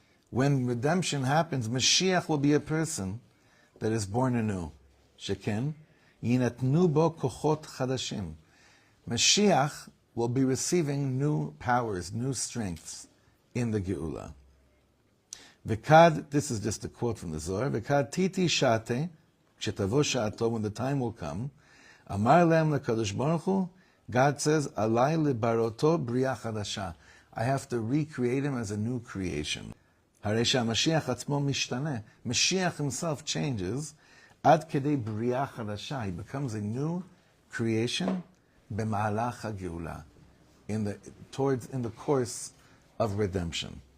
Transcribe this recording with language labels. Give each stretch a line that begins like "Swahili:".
English: When redemption happens, Mashiach will be a person that is born anew.
Hebrew: Sheken, yinatnu bo kochot chadashim.
English: Mashiach will be receiving new powers, new strengths in the Geula. V'kad, this is just a quote from the Zohar,
Aramaic: V'kad titi shate
Hebrew: כשתבוא שעתו,
English: when the time will come,
Hebrew: אמר להם לקדוש ברוך הוא,
English: God says,
Hebrew: עלי לבראותו בריאה חדשה.
English: I have to recreate him as a new creation.
Hebrew: הרי שהמשיח עצמו משתנה.
English: Mashiach himself changes,
Hebrew: עד כדי בריאה חדשה.
English: He becomes a new creation
Hebrew: במהלך הגאולה.
English: In the course of redemption.